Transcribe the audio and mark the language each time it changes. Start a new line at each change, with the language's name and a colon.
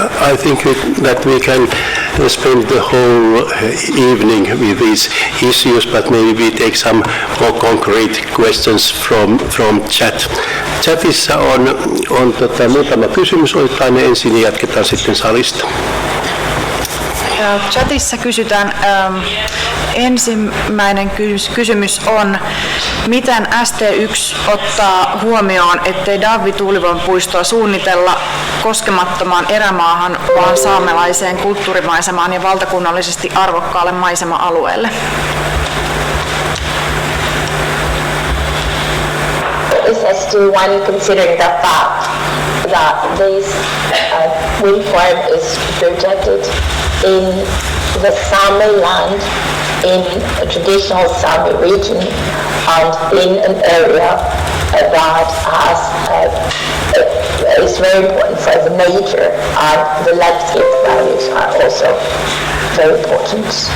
English: I think that we can spend the whole evening with these issues, but maybe we take some more concrete questions from chat.
Finnish: Chatissa on muutama kysymys. Otetaan ne ensin ja jatketaan sitten salista. Chatissa kysytään, ensimmäinen kysymys on, miten ST1 ottaa huomioon, ettei Davvi-tuulivoimapuistoa suunnitella koskemattomaan erämaahan, vaan saamelaiseen kulttuurimaisemaan ja valtakunnallisesti arvokkaalle maisema-alueelle?
English: this has to one considering the fact that this wind farm is projected in the Sami land, in a traditional Sami region, and in an area that is very important for the nature, and the landscape values are also very important.